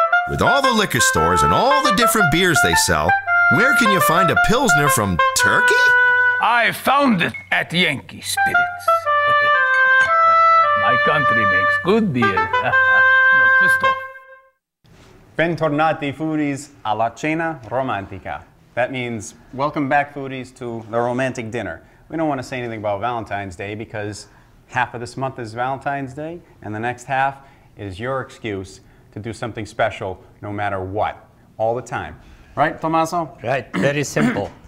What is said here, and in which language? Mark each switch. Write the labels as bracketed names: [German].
[English] With all the liquor stores and all the different beers they sell, where can you find a Pilsner from Turkey? I found it at Yankee Spirits. My country makes good beer. Not twist off. [Italian] Bentornati foodies alla cena romantica. [English] That means welcome back foodies to the romantic dinner. We don't want to say anything about Valentine's Day because half of this month is Valentine's Day and the next half is your excuse to do something special no matter what, all the time. Right, Tommaso? Right, very simple.